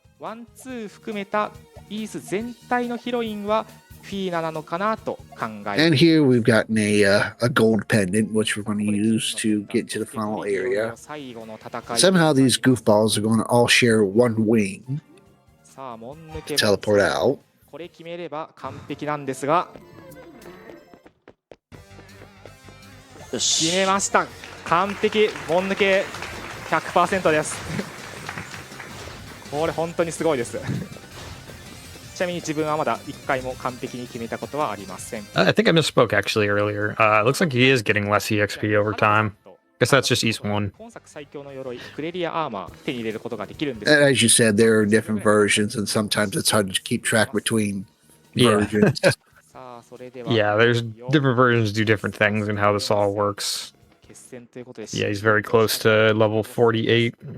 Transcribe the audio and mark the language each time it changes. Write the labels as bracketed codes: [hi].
[ja] ワンツー含めたイース全体のヒロインはフィーナなのかなと考え。 [en] And here we've gotten a gold pendant, which we're going to use to get to the final area. Somehow these goofballs are going to all share one wing to teleport out. [ja] これ決めれば完璧なんですが、決めました。完璧、モン抜け 100% です。これ本当にすごいです。ちなみに自分はまだ1回も完璧に決めたことはありません。 [en] I think I misspoke actually earlier. It looks like he is getting less EXP over time. Guess that's just East 1. [ja] 今作最強の鎧、クレリアアーマー手に入れることができるんです。 [en] And as you said, there are different versions, and sometimes it's hard to keep track between versions. Yeah, there's different versions do different things and how this all works. Yeah, he's very close to level 48.